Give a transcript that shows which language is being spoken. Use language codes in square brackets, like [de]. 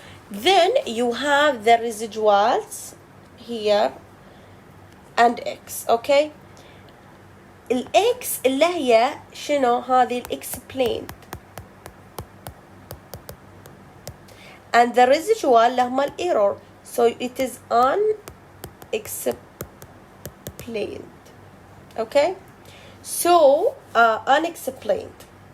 [en] Then you have the residuals here and X. Okay. [ar] الإكس اللي هي شنو؟ هذه الإكسبليند. [en] And the residual [ar] اللي هما الإيرور. [en] So it is unexplained. Okay. So unexplained.